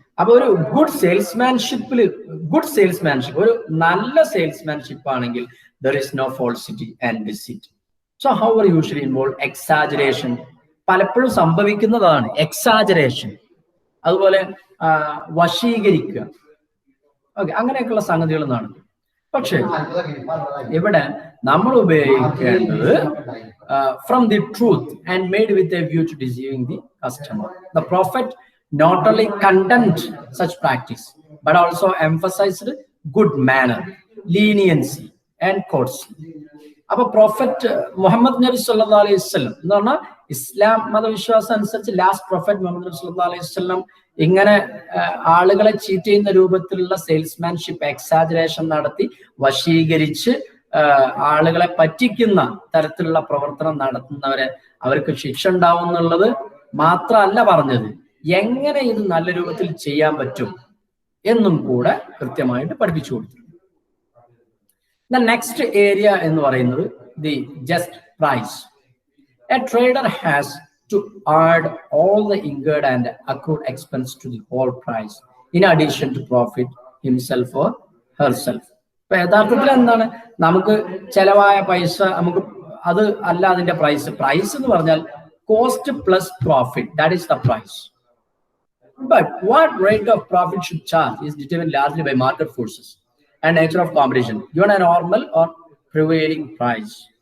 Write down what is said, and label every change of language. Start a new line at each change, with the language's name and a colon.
Malayalam: അപ്പൊ ഒരു good salesmanship ഒരു നല്ല സെയിൽസ്മാൻഷിപ്പ് ആണെങ്കിൽ
English: there is no falsity and deceit. So however usually involve exaggeration.
Malayalam: പലപ്പോഴും സംഭവിക്കുന്നതാണ് എക്സാജറേഷൻ. അതുപോലെ വശീകരിക്കുക. ഓക്കെ, അങ്ങനെയൊക്കെയുള്ള സംഗതികൾ നടക്കും. പക്ഷേ ഇവിടെ നമ്മൾ ഉപയോഗിക്കേണ്ടത്
English: From the truth and made with a view to deceiving the customer. The prophet not only condemned such practice but also emphasized good manner, leniency and courtesy.
Malayalam: അപ്പൊ പ്രോഫറ്റ് മുഹമ്മദ് നബി സല്ലല്ലാഹു അലൈഹി വസല്ലം എന്ന് പറഞ്ഞാൽ ഇസ്ലാം മതവിശ്വാസം അനുസരിച്ച് ലാസ്റ്റ് പ്രോഫറ്റ് മുഹമ്മദ് നബി സല്ലല്ലാഹു അലൈഹി വസല്ലം ഇങ്ങനെ ആളുകളെ ചീറ്റ് ചെയ്യുന്ന രൂപത്തിലുള്ള സെയിൽസ്മാൻഷിപ്പ്, എക്സാജറേഷൻ നടത്തി വശീകരിച്ച് ആളുകളെ പറ്റിക്കുന്ന തരത്തിലുള്ള പ്രവർത്തനം നടത്തുന്നവരെ അവർക്ക് ശിക്ഷ ഉണ്ടാവും എന്നുള്ളത് മാത്രമല്ല പറഞ്ഞത്, എങ്ങനെ ഇത് നല്ല രൂപത്തിൽ ചെയ്യാൻ പറ്റും എന്നും കൂടെ കൃത്യമായിട്ട് പഠിപ്പിച്ചു കൊടുത്തു.
English: The next area എന്ന് പറയുന്നത് the just price. A trader has to add all the incurred and accrued expense to the whole price in addition to profit himself or herself.
Malayalam: ഇപ്പൊ യഥാർത്ഥത്തിൽ എന്താണ്, നമുക്ക് ചെലവായ പൈസ നമുക്ക് അത് അല്ല അതിന്റെ പ്രൈസ്.
English: Price എന്ന് പറഞ്ഞാൽ cost plus profit, that is the price. But what rate of profit should charge is determined largely by market forces and nature of competition, given a normal or prevailing price.